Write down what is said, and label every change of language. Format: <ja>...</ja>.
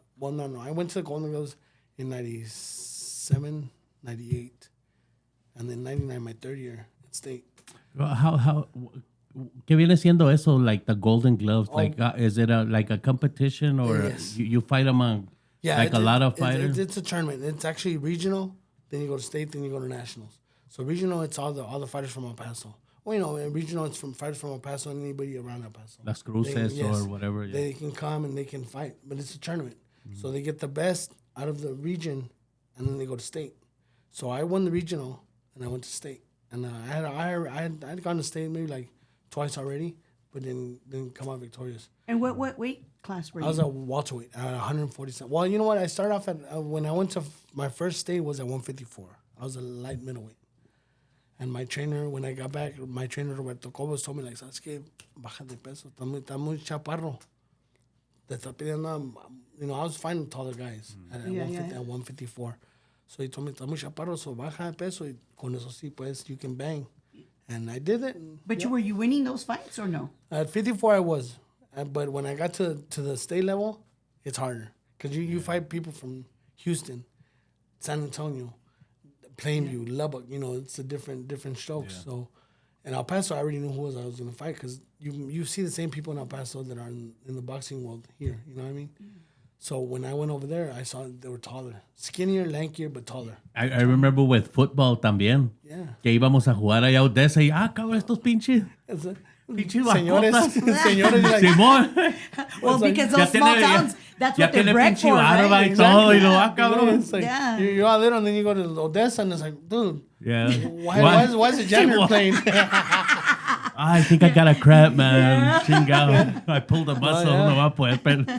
<en>Well, no, I went to the Golden Gloves in 97, 98, and then 99 my third year at state.</en> <es>How ¿Qué viene siendo eso?</es> <en>Like the Golden Gloves? Like, is it like a competition, or Yes. you fight among like a lot of fighters? It's a tournament. It's actually regional. Then you go to state. Then you go to nationals. So regional, it's all the fighters from El Paso. Well, you know, in regional, it's from fighters from El Paso and anybody around El Paso. Las Cruces or whatever. Yeah. They can come and they can fight, but it's a tournament. Mm-hmm. So they get the best out of the region, and then they go to state. So I won the regional, and I went to state. And I had gone to state maybe like twice already, but didn't come out victorious. And what weight class were you? I was at welterweight at 147. Well, you know what? I started off at when I went to my first state was at 154. I was a light middleweight. And my trainer, when I got back, my trainer Roberto Cobos told me like,</en> <es>"¿Sabes qué? Baja de peso. Está muy chaparro. Te está pidiendo."</es> <en>You know, I was fighting taller guys at 154. So he told me,</en> <es>"Está muy chaparro, so baja de peso. Y con eso sí, pues,</es> <en>you can bang." And I did it. But were you winning those fights or no? At 54, I was. But when I got to the state level, it's harder. Because you fight people from Houston, San Antonio, Plainview, Lubbock. You know, it's a different strokes. Yeah. So, in El Paso, I already knew who I was going to fight, because you see the same people in El Paso that are in the boxing world here. You know what I mean? Mm. So when I went over there, I saw they were taller. Skinnier, lankier, but taller. I remember with football también. Yeah.</en> <es>Que íbamos a jugar allá a Odessa y, cabrón, estos pinches. Señores. Like, Simón.</es> <en>Well, because those small towns, that's what they're bred for, right?</en> <es>Y todo, y lo cabrón.</es> <en>It's like, you're all little, and then you go to Odessa, and it's like, dude, why is the janitor playing? I think I got a crap, man. Chingado. I pulled a muscle.</en> <es>No va a poder.</es>